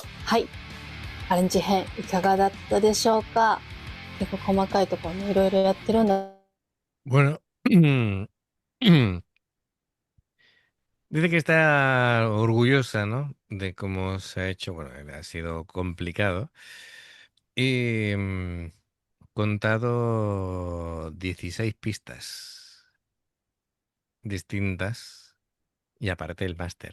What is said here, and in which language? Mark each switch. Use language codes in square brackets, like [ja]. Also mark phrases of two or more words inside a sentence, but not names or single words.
[ja] はい。アレンジ編いかがだったでしょうか？結構細かいところね、いろいろやってるんだ。 [es] Bueno, dice que está orgullosa, ¿no? De cómo se ha hecho. Bueno, ha sido complicado. Y contado 16 pistas distintas y aparte el máster.